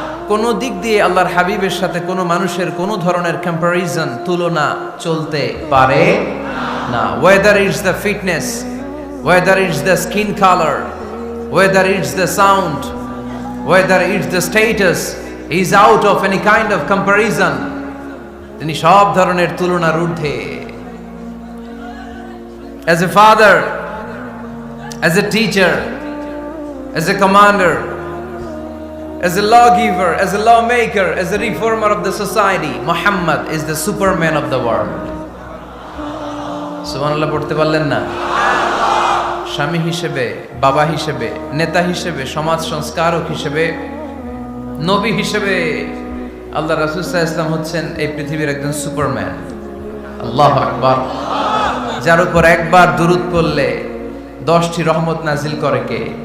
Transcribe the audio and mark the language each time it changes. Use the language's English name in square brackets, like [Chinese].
[Bangla] কোনো দিক দিয়ে আল্লাহর হাবিবের সাথে কোনো মানুষের কোনো ধরনের কম্পারিজন, তুলনা চলতে পারে না। [English] Whether it's the fitness, whether it's the skin colour, whether it's the sound, whether it's the status, is out of any kind of comparison. [Bangla] তিনি সব ধরনের তুলনার ঊর্ধ্বে। [English] As a father, as a teacher, as a commander, as a lawgiver, as a lawmaker, as a reformer of the society, Muhammad is the superman of the world. [Bangla] সুবহানাল্লাহ পড়তে পারলেন না? স্বামী হিসেবে, বাবা হিসেবে, নেতা হিসেবে, সমাজ সংস্কারক হিসেবে, নবী হিসেবে আল্লাহ রাসূল সাল্লাল্লাহু আলাইহি ওয়াসাল্লাম হচ্ছেন এই পৃথিবীর একজন সুপারম্যান। আল্লাহু আকবার। যার উপর একবার দুরূদ পড়লে 10টি রহমত নাজিল করে কে?